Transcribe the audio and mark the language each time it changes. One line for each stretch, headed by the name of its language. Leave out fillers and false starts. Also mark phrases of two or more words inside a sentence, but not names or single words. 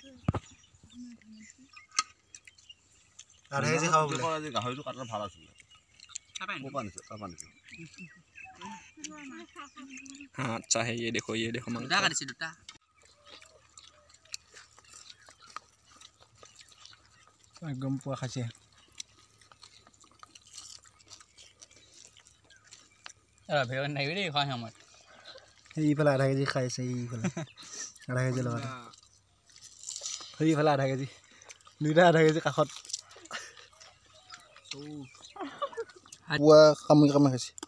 Assamese: আধা কেজি খাব বোলে। গাহৰিটো কাটাৰ ভাল আছিলে।
Hindi: हाँ अच्छा है, ये देखो मांग
Assamese: একদম পুৱা খাইছে। এইফালে আধা কেজি খাইছে, এইফালে আধা কেজি লগতে, সেইফালে আধা কেজি, দুইটা আধা কেজি কাষত পুৱা কামুৰি খাইছে।